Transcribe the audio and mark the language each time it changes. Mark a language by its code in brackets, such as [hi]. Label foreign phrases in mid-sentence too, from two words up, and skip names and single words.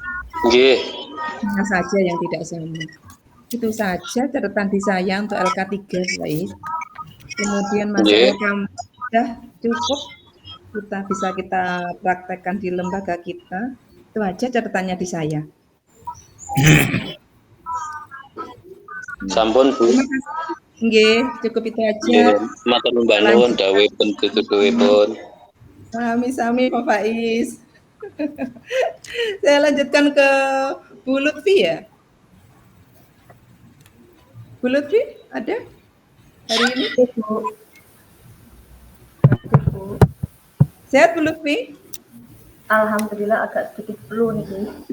[id] Nggih. Mana saja yang tidak sama. Itu saja catatan di saya untuk LK3 Faiz. Kemudian masuk LK sudah cukup, bisa kita praktekkan di lembaga kita. Itu aja catatannya di saya. [jv] Sampun, Bu. Nggih, [id] cukup itu aja. [jv] Nggih, matur nuwun bangun dawuhipun tutuhipun. Sami-sami Pak Faiz. [id] Saya lanjutkan ke Bu Lutfi ya. Bu Lutfi ada hari ini? Sehat Bu Lutfi? Alhamdulillah agak sedikit flu nih Bu.